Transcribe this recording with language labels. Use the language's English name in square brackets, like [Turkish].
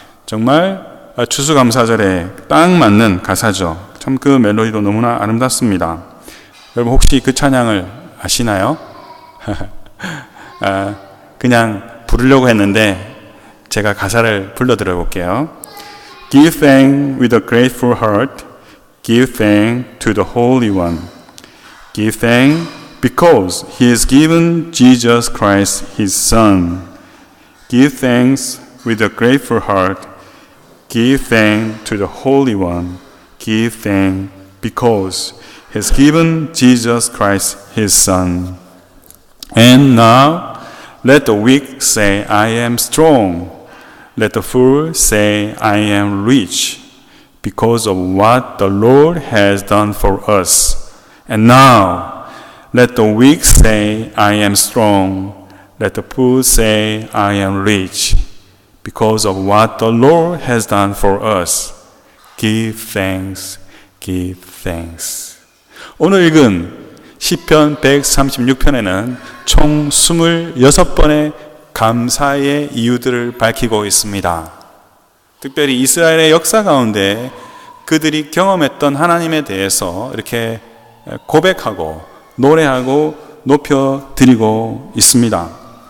[Korean] 정말 추수감사절에 딱 맞는 가사죠. 참 그 멜로디도 너무나 아름답습니다. 여러분 혹시 그 찬양을 아시나요? 그냥 부르려고 했는데 제가 가사를 불러드려 볼게요. [English] Give thanks with a grateful heart. Give thanks to the Holy One. Give thanks because He has given Jesus Christ His Son. Give thanks with a grateful heart. Give thanks to the Holy One. Give thanks because He has given Jesus Christ His Son. And now let the weak say, I am strong. Let the fool say, I am rich, because of what the Lord has done for us. And now let the weak say, I am strong. Let the fool say, I am rich, because of what the Lord has done for us. Give thanks, give thanks. [Korean] 오늘 읽은 시편 136편에는 총 26번의 감사의 이유들을 밝히고 있습니다. 특별히 이스라엘의 역사 가운데 그들이 경험했던 하나님에 대해서 이렇게 고백하고 노래하고 높여드리고 있습니다.